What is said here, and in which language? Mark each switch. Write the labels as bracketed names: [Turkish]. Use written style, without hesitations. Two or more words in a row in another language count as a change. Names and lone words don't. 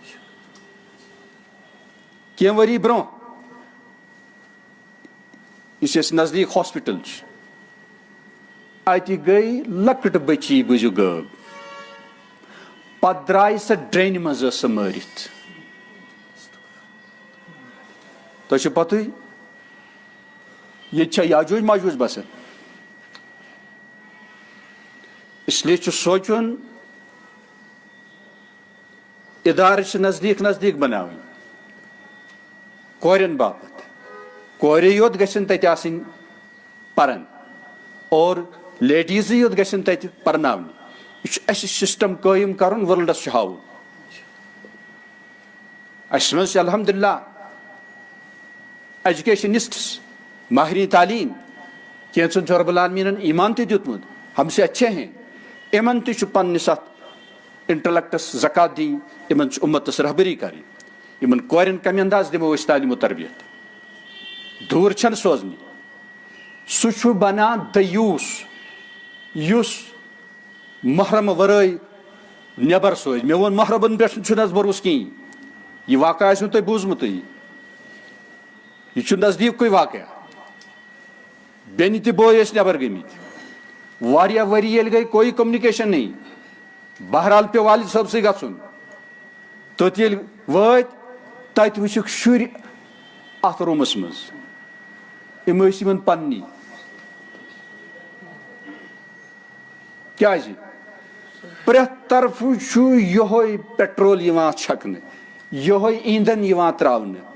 [Kashmiri] کینٛہہ ؤری برونٛہہ یُس اَسہِ نزدیٖک ہاسپِٹل چھُ اتہِ گٔے لۄکٕٹ بٔچی بوٗزِو غٲب. پتہٕ درٛاے سۄ ڈرٛینہِ منٛز ٲس سۄ مٲرِتھ. تۄہہِ چھو پتہٕے ییٚتہِ چھا یاجوج ماجوج بسان. [Urdu] اس لیے [Kashmiri] چھُ سونٛچُن ادارٕ چھِ نزدیٖک نزدیٖک بناوٕنۍ کورٮ۪ن باپتھ. کورے یوت گژھن تتہِ آسٕنۍ پران اور لیڈیٖزٕے یوت گژھن تتہِ پرناونہِ. یہِ چھُ اسہِ سسٹم قٲیِم کرُن ورلڈس چھُ ہاوُن. اسہِ منٛز چھِ الحمدللہ ایجوکیشنسٹس ماہرین تعلیٖم کینٛژن چھُ رۄب العالمیٖنن ایمان تہِ دیُتمُت [Urdu] ہم سے اچھے ہیں. [Kashmiri] یِمن تہِ چھُ پننِس اتھ انٹلیکٹس زکات دِنۍ. یِمن چھُ اُمتس رہبری کرٕنۍ. یِمن کورٮ۪ن کمہِ انداز دِمو أسۍ تعلیٖم و تربیت دوٗر چھنہٕ سوزنہِ. سُہ چھُ بنان دیوٗس یُس محرمہٕ ورٲے نٮ۪بر سوزِ. مےٚ ووٚن محرمن پٮ۪ٹھ چھُنہٕ حظ بروسہٕ کِہینۍ. یہِ واقعہ آسوٕ تۄہہِ بوٗزمُتٕے. یہِ چھُ نزدیٖکٕے واقعہ. بیٚنہِ تہِ بٲے ٲسۍ نٮ۪بر گٔمٕتۍ واریاہ ؤری ییٚلہِ گٔے [Urdu] کوئی کمنِکیشن نہیں. [Kashmiri] بہرحال پیٚو والد صٲبسٕے گژھُن. توٚت ییٚلہِ وٲتۍ تتہِ وٕچھِکھ شُرۍ اتھ روٗمس منٛز. یِم ٲسۍ یِمن پننی. کیازِ پرٛٮ۪تھ طرفہٕ چھُ یِہوے پیٹرول یِوان چھکنہٕ یِہوے ایندھن یِوان تراونہٕ.